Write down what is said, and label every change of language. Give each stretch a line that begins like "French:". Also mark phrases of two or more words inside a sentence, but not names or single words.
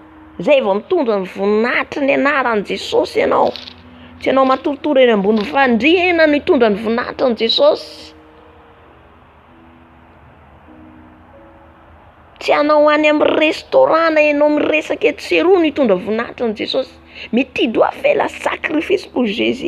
Malagasy: Zay vao mitondra ny voninahitry ny anaran'i Jesosy ianao. Tsy ianao matoritory eny ambony fandriana no hitondra ny voninahitry ny Jesosy. Tsy anao any amin'ny restaurant na ianao miresaka eto sy eroa no hitondra voninahitry ny Jesosy.
French: Mais tu dois faire la sacrifice pour Jésus.